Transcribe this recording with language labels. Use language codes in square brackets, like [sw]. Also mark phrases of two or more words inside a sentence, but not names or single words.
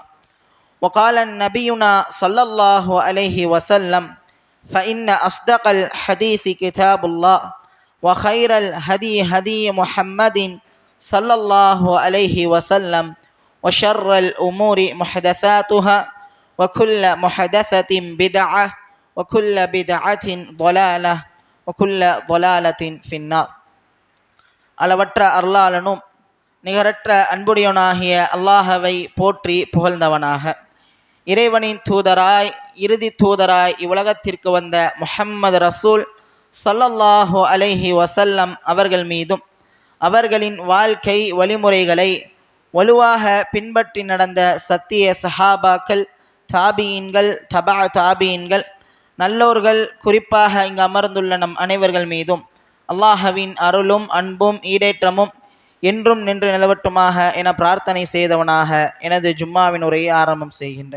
[ar] وقال نبينا صلى الله عليه وسلم: فإن أصدق الحديث كتاب الله وخير الهدي هدي محمد صلى الله عليه وسلم وشر الأمور محدثاتها وكل محدثة بدعة وكل بدعة ضلالة وكل ضلالة في النار. [ta] அளவற்ற அருளாளனும் நிகரற்ற அன்புடையவனாகிய அல்லாஹவை போற்றி புகழ்ந்தவனாக, இறைவனின் தூதராய் இறுதி தூதராய் இவ்வுலகத்திற்கு வந்த முஹம்மது ரசூல் [ar] صلى الله عليه وسلم [ta] அவர்கள் மீதும் அவர்களின் வாழ்க்கை வழிமுறைகளை வலுவாக பின்பற்றி நடந்த சத்திய சஹாபாக்கள், தாபியீன்கள், தபா தாபியீன்கள், நல்லோர்கள், குறிப்பாக இங்கு அமர்ந்துள்ள நம் அனைவர்கள் மீதும் அல்லாஹ்வின் அருளும் அன்பும் ஈடேற்றமும் என்றும் நின்று நிலவட்டுமாக என பிரார்த்தனை செய்தவனாக எனது ஜும்மாவின் உரையை ஆரம்பம் செய்கின்றேன்.